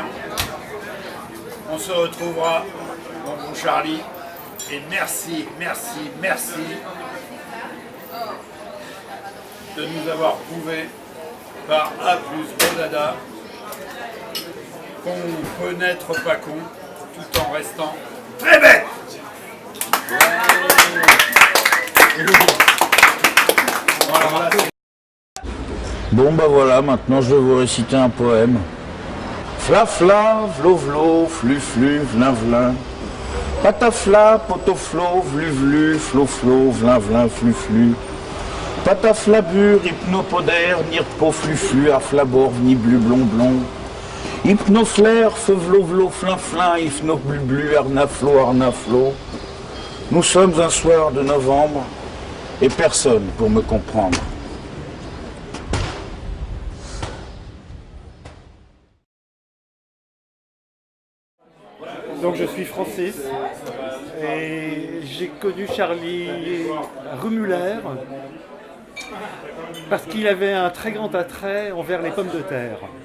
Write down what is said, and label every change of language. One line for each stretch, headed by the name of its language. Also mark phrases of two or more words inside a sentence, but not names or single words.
French: On se retrouvera, mon bon Charlie, et merci, merci, merci de nous avoir prouvé par A plus Bodada qu'on peut n'être pas con tout en restant très bête. Voilà. Bon bah voilà, maintenant je vais vous réciter un poème. Fla-fla, vlo-vlo, flu-flu, vlin-vlin. Patafla, potoflo, vlu-vlu, flo-flo, vlin-vlin, flu-flu. Pataflabur, hypnopodère, nirpo-flu-flu, aflabor, ni-blu-blon-blon. Hypnoflair, feu-vlo-vlo, flin-flin, hypno-blu-blu, arnaflo, arnaflo. Nous sommes un soir de novembre, et personne pour me comprendre. Donc je suis Francis et j'ai connu Charlie Rumuller parce qu'il avait un très grand attrait envers les pommes de terre.